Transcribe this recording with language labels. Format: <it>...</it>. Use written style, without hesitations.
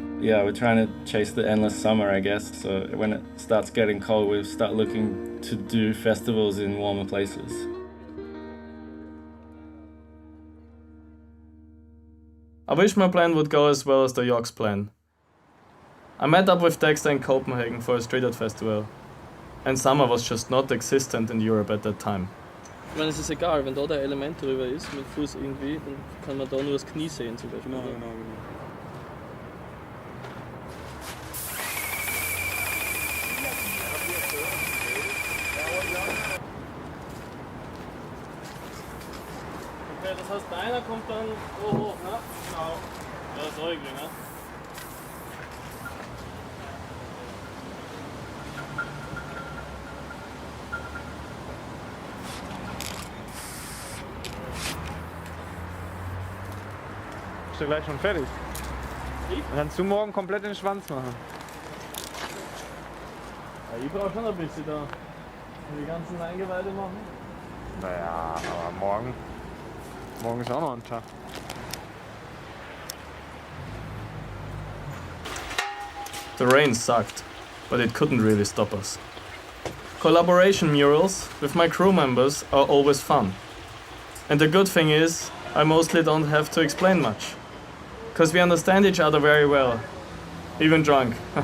<en>Yeah, we're trying to chase the endless summer, I guess. So when it starts getting cold, we'll start looking to do festivals in warmer places. I wish my plan would go as well as the Yoks plan. I met up with Dexter in Copenhagen for a street art festival. And summer was just not existent in Europe at that time.</en> <de>Ich meine, es ist egal, wenn da der Element drüber ist, mit Fuß irgendwie, dann kann man da nur das Knie sehen zum Beispiel. Genau. Okay, das heißt, deiner kommt dann so hoch, ne? Genau. Ja, so irgendwie, ne? Bist du gleich schon fertig? Ich? Dann kannst du morgen komplett den Schwanz machen. Ja, ich brauche schon ein bisschen da. Die ganzen Eingeweide machen. Naja, aber morgen ist auch noch ein Tag.</de> <en>The rain sucked, but it couldn't really stop us. Collaboration murals with my crew members are always fun. And the good thing is, I mostly don't have to explain much. Because we understand each other very well. Even drunk.</en>